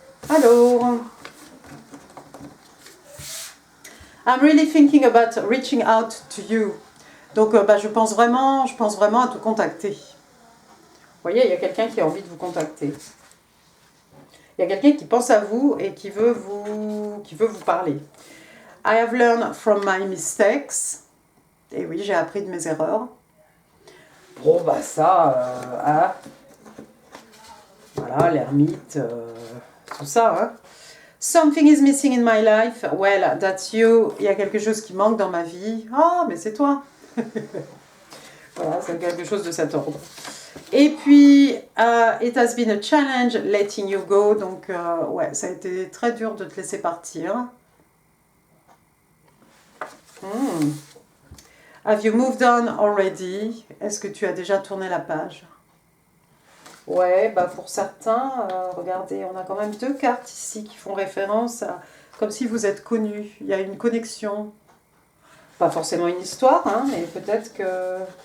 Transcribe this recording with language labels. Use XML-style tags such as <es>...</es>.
<en>Alors, I'm really thinking about reaching out to you.</en> <fr>Donc, je pense vraiment à te contacter. Vous voyez, il y a quelqu'un qui a envie de vous contacter. Il y a quelqu'un qui pense à vous et qui veut vous parler.</fr> <en>I have learned from my mistakes.</en> <fr>Et oui, j'ai appris de mes erreurs. Bon, hein. Voilà, l'ermite, tout ça, hein.</fr> <en>Something is missing in my life. Well, that's you.</en> <fr>Il y a quelque chose qui manque dans ma vie. Ah, mais c'est toi. Voilà, c'est quelque chose de cet ordre. Et puis,</fr> <en>it has been a challenge letting you go.</en> <fr>Donc, ouais, ça a été très dur de te laisser partir.</fr> <en>Have you moved on already?</en> <fr>Est-ce que tu as déjà tourné la page? Ouais, pour certains, regardez, on a quand même 2 cartes ici qui font référence à comme si vous êtes connus. Il y a une connexion. Pas forcément une histoire, hein, mais peut-être que...</fr>